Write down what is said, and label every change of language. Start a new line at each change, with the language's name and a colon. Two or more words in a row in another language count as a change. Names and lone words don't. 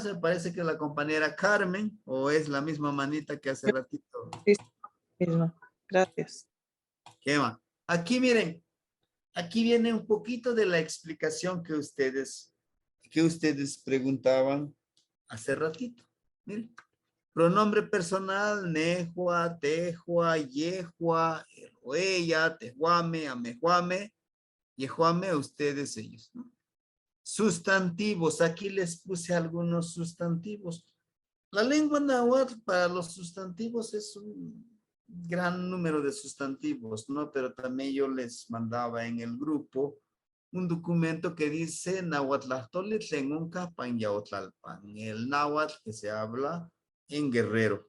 Spanish: Me parece que la compañera Carmen, o es la misma manita que hace ratito. Sí, mismo. Gracias. ¿Qué más? Aquí miren, aquí viene un poquito de la explicación que ustedes preguntaban hace ratito. Miren. Pronombre personal,
Nahuatl languages: nejua, tejua, yejua,
Spanish: él o ella,
Nahuatl languages: tejuame, amejuame, yejuame,
Spanish: ustedes, ellos, ¿no? Sustantivos, aquí les puse algunos sustantivos. La lengua náhuatl para los sustantivos es un gran número de sustantivos, ¿no? Pero también yo les mandaba en el grupo un documento que dice Nahuatlahtoli Tlengonca Panyaotlalpan, el náhuatl que se habla en Guerrero.